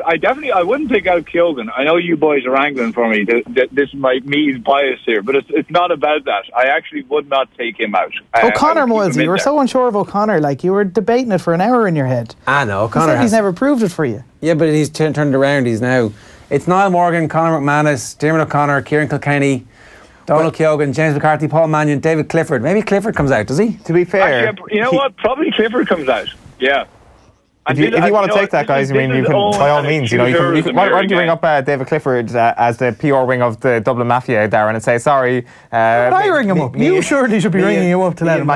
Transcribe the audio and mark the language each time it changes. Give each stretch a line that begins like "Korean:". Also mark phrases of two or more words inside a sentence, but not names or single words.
English: I wouldn't take out Keoghan. I know you boys are angling for me. This might me bias here, but it's not about that. I actually would not take him out. O'Connor, Moylesy, you were so unsure of O'Connor. Like, you were debating it for an hour in your head. I know. O'Connor he's never proved it for you. Yeah, but he's turned around. He's now. It's Niall Morgan, Conor McManus, Diarmuid O'Connor, Kieran Kilkenny, Donald Keoghan, James McCarthy, Paul Mannion, David Clifford. Maybe Clifford comes out, does he? To be fair, actually, you know what? Probably Clifford comes out. Yeah. If you want to take that, guys, I mean, you can, by all means, why don't you ring up David Clifford as the PR wing of the Dublin Mafia, Darren, and say, sorry. I ring him up. You surely should be ringing him up to let him know.